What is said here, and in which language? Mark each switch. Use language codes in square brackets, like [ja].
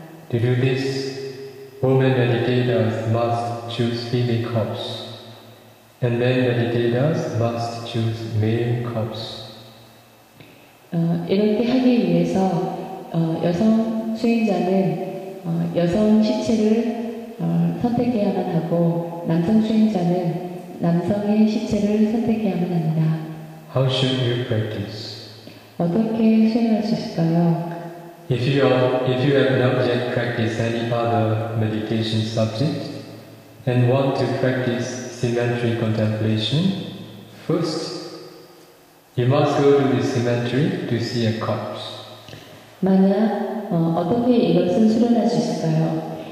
[en] To do this, women meditators must choose female corpse, and men meditators must choose male corpse. [ko] 이렇게 하기 위해서 여성 수행자는 여성 시체를 선택해야만 하고 남성 수행자는 남성의 시체를 선택해야만 합니다. [en] How should you practice? [ko] 어떻게 수행할 수 있을까요? [en] If you have not yet practiced any other meditation subject and want to practice symmetry contemplation, first you must go to the cemetery to see a corpse. [ko] 만약 어떻게 이것을 수련할 수 있을까요?